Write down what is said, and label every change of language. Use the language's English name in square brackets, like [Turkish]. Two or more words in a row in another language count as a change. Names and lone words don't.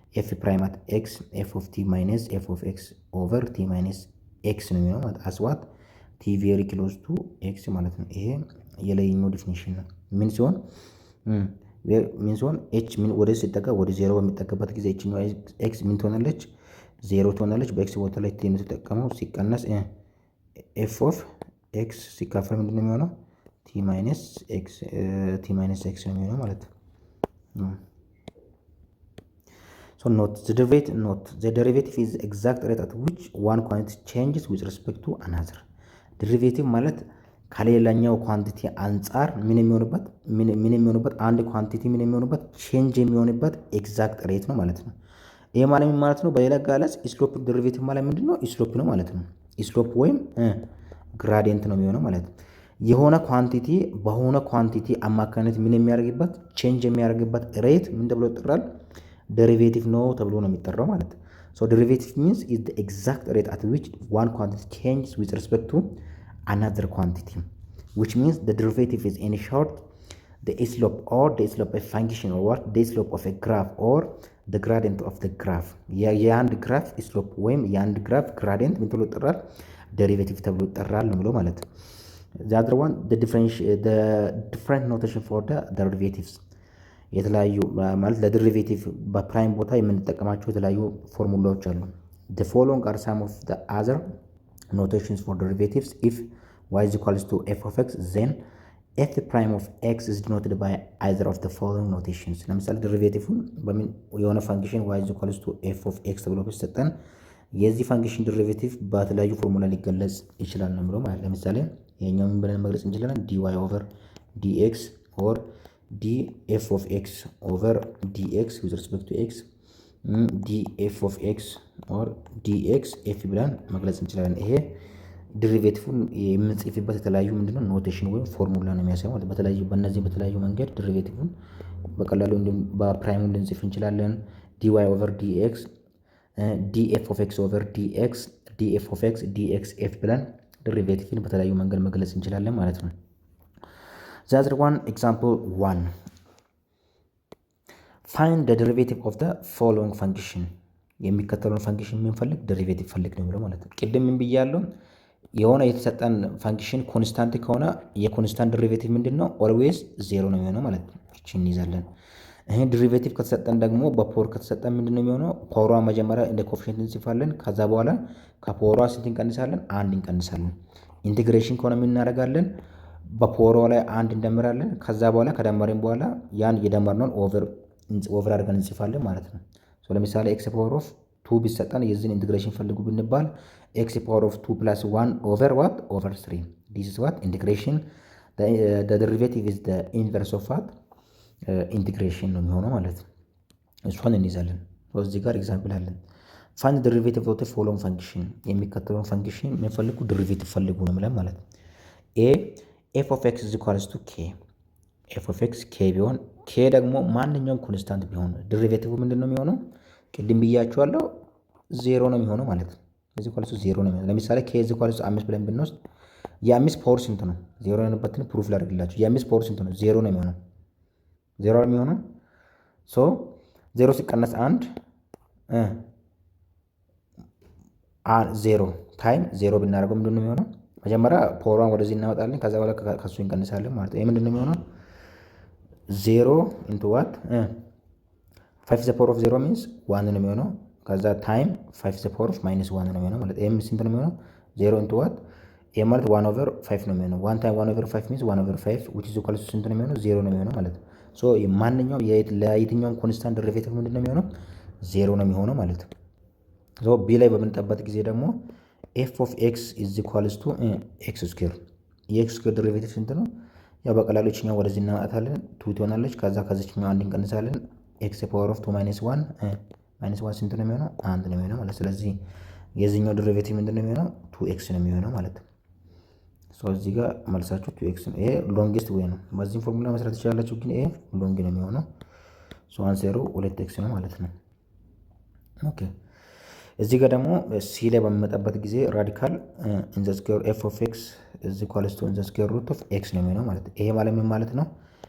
[English] f prime at x f of t minus f of x over t minus x [Amharic] ነው የሚሆነው ማለት [English] as what t very close to x [Amharic] ማለት ነው። ይሄ የላይኛው ዲፊኒሽን ነው። ምን ሲሆን ኤች ምን ወደ ሲጠጋ ወደ ዜሮ በሚጠጋበት ጊዜ ኤችኛው ኤክስ ምን ትሆናለች? ዜሮ ትሆናለች። በኤክስ ቦታ ላይ ቲ ነው ተጠቀመው ሲቀነስ [English] f of x [Amharic] ሲካፈል ምንድን ነው የሚሆነው? [English] t minus x [Amharic] ነው የሚሆነው ማለት ነው። [English] So note the derivative is the exact rate at which one quantity changes with respect to another. [Amharic] derivative ማለት ከሌላኛው ኳንቲቲ አንጻር ምን የሚሆንበት አንድ ኳንቲቲ ምን የሚሆንበት ቼንጅ የሚሆንበት [English] exact rate [Amharic] ነው ማለት ነው። ይሄ ማለት ምን ማለት ነው? በሌላ አገላለጽ [English] slope derivative [Amharic] ማለት ምንድነው? ስሎፕ ነው ማለት ነው። ስሎፕ ወይም ግራዲየንት ነው የሚሆነው ማለት ነው። የሆነ ኳንቲቲ በሆነ ኳንቲቲ አማካኝነት ምን የሚያደርግበት ቼንጅ የሚያደርግበት ሬት ምን ተብሎ ይጠራል? ዴሪቬቲቭ ነው ተብሎ ነው የሚጠራው ማለት ነው። [English] so derivative means is the exact rate at which one quantity changes with respect to another quantity, which means the derivative is in short the slope or the slope of a function or what the slope of a graph or the gradient of the graph. [Amharic] የአንድ ግራፍ ስሎፕ ወይም የአንድ ግራፍ ግራዲየንት ምን ተብሎ ይጠራል? ዴሪቬቲቭ ተብሎ ይጠራል ነው ብሎ ማለት ነው። [English] the other one the different notation for the derivatives [Amharic] የተለያዩ ማለት ለዴሪቬቲቭ በፕራይም ቦታ የምንጠቀማቸው የተለያዩ ፎርሙላዎች አሉ። [English] the following are some of the other notations for derivatives. If y is equals to f of x, then f prime of x is denoted by either of the following notations. [Amharic] ለምሳሌ ዴሪቬቲቭን በምን የሆነ ፋንክሽን [English] y is equals to f of x [Amharic] ተብሎ ቢሰጠን የዚህ ፋንክሽን ዴሪቬቲቭ በተለያዩ ፎርሙላ ሊገለጽ ይችላል ነው ብሎ ማለት ለምሳሌ ይሄኛው ምን ብለን መግለጽ እንችላለን? [English] dy over dx or df of x over dx with respect to x df of x or dx f ብለን [Amharic] መግለጽ እንችላለን። ይሄ ዴሪቬቲቭን የምንጽፍበት የተለያዩ ምንድነው ኖቴሽን ወይም ፎርሙላ ነው የሚያሳየው ማለት በተለያዩ መንገድ ዴሪቬቲቭን በቀላሉ በፕራይሙ ልንጽፍ እንችላለን። [English] dy over dx df of x over dx df of x dxf [Amharic] ብለን ዴሪቬቲቭን በተለያዩ መንገድ መግለጽ እንችላለን ማለት ነው። [English] the other one example 1 find the derivative of the following function [Amharic] የሚከተለውን ፋንክሽን የምንፈልግ ዴሪቬቲቭ ፈልግ ነው ማለት ነው። ቅድም ምን ብያለሁ? የሆነ የተሰጠን ፋንክሽን ኮንስታንት ከሆነ የኮንስታንት ዴሪቬቲቭ ምንድነው? [English] always zero [Amharic] ነው የሚሆነው ማለት ነው። እቺን እንይዛለን። ይሄ ዴሪቬቲቭ ከተሰጠን ደግሞ በፓወር ከተሰጠን ምንድነው የሚሆነው? ፓወሯ መጀመሪያ እንደ ኮኤፊሺየንት እንጽፋለን። ከዛ በኋላ ከፓወሯ ስንት እንቀንሳለን? አንድ እንቀንሳለን። ኢንቲግሬሽን ከሆነ ምን እናደርጋለን? በፓወሯ ላይ አንድ እንደምራለን። ከዛ በኋላ ከደመርን በኋላ ያን የደመርነውን ኦቨር አድርገን እንጽፋለን ማለት ነው። ሶ ለምሳሌ [English] x power of 2 [Amharic] ቢሰጠን የዚህን ኢንቲግሬሽን ፈልጉ ብንባል [English] x power of 2 plus 1 over what over 3 this is what integration the derivative is the inverse of what [Amharic] ኢንቲግሬሽን ነው የሚሆነው ማለት ነው። እሷን እንይዛለን። እዚህ ጋር ኤግዛምፕል አለን። [English] find the derivative of the following function [Amharic] የሚከተለውን ፋንክሽን የምንፈልጉ ዴሪቬቲቭ ፈልጉ ነው ማለት ነው። [English] a f of x is equals to k f of x k [Amharic] ቢሆን k ደግሞ ማንኛውም ኮንስታንት ቢሆን ዴሪቬቲቭ ምንድነው የሚሆነው? ቅድም ብያችኋለሁ ዜሮ ነው የሚሆነው ማለት ነው። እዚህ ኳልሱ ዜሮ ነው የሚሆነው። ለምሳሌ k እዚህ ኳልሱ 5 ብለን ብንወስድ የ5 ፓወር ስንት ነው? ዜሮ የሆነበትን ፕሩፍ ላድርግላችሁ። የ5 ፓወር ስንት ነው? ዜሮ ነው የሚሆነው። ዜሮ ነው የሚሆነው። ሶ ዜሮ ሲቀነስ 1 [English] zero time zero [Amharic] ብናደርገው ምንድነው የሚሆነው? መጀመሪያ ፓወሯን ወደዚህ እናወጣለን። ከዛ በኋላ ከሱ እንቀንሳለን ማለት ነው። ይሄ ምንድነው የሚሆነው? [English] 0 into what 5 the power of 0 means 1 [Amharic] ነው የሚሆነው። ከዛ ታይም [English] 5 the power of minus 1 [Amharic] ነው የሚሆነው ማለት ይሄም ስንት ነው የሚሆነው? [English] 0 into what [Amharic] ይሄ ማለት [English] 1 over 5 [Amharic] ነው የሚሆነው። [English] 1 time 1 over 5 means 1 over 5 which is equal to [Amharic] ስንት ነው የሚሆነው? 0 ነው የሚሆነው ማለት ነው። ሶ ማንኛውም ለየትኛውም ኮንስታንት ዴሪቬቲቭ ምንድን ነው የሚሆነው? 0 ነው የሚሆነው ማለት ነው። ሶ ቢ ላይ በምንጠበት ጊዜ ደግሞ [English] f of x is equals to x square [Amharic] የx ስኩዌር ዴሪቬቲቭ ስንት ነው? ያው በቀላሉ እኛው ወደዚህ እናመጣታለን 2 ትሆናለች። ከዛ ከዚህኛው አንድ እንቀንሳለን [English] x power of 2 minus 1 [Amharic] ስንት ነው የሚሆነው? 1 ነው የሚሆነው ማለት ስለዚህ የዚህኛው ዴሪቬቲቭ ምንድን ነው የሚሆነው? 2x ነው የሚሆነው ማለት ነው። ሶ እዚህ ጋር መልሳችሁ 2x ነው። ይሄ [English] longest way [Amharic] ነው። በዚህ ፎርሙላ መስራት ትችላላችሁ፣ ግን ይሄ ሎንግ ነው የሚሆነው። ሶ አንሰሩ 2x ነው ማለት ነው። ኦኬ እዚህ ጋር ደግሞ ሲ ላይ በሚመጣበት ጊዜ [English] radical in the square f of x is equals to in the square root of x [Amharic] ነው የሚሆነው ማለት ነው። ይሄ ማለት ምን ማለት ነው?